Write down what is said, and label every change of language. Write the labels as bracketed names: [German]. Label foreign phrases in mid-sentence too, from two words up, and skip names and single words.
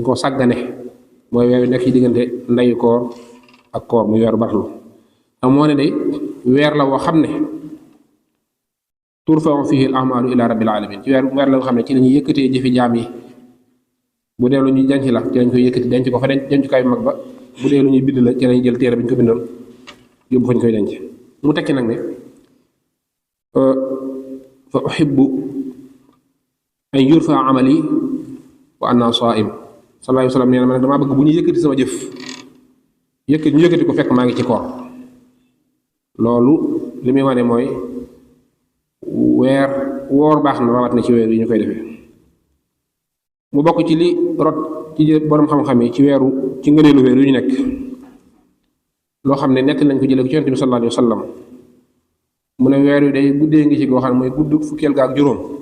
[Wolof] koo sàggane mooy weer wi nekk ci diggante ndeyu koor ak koor muy weeru baraxlu am moo ne day weer la woo xam ne [Arabic] ترفع فيه الأعمال إلى رب العالمين [Wolof] ci weer la nga xam ne ci la ñuy yëkkatee jëfi jaam yi bu dee lu ñuy denc la ci lañ koy yëkkati denc ko fa dencukaay bu mag ba bu dee lu ñuy bind la ci lañ jël téere bi ñu ko bindoon yóbbu fañ koy denc mu tekki nag ne [Arabic] فأحب أن يرفع عملي وأنا صائم صلى الله عليه وسلم [Wolof] nee na ma nag damaa bëgg bu ñu yëkkati sama jëf ñu yëkkati ko fekk maa ngi ci koor loolu li muy wane mooy woor baax na rawat na ci weer yi ñu koy defee mu bokk ci li rot ci borom xam-xam yi ci ngëneelu weer yu ñu nekk loo xam ne nekk nañ ko jëlee ko ci Yonent bi [Arabic] صلى الله عليه وسلم [Wolof] mu ne weer wi day guddee ngi ci goo xam ne mooy gudd fukkeel ga ak juróom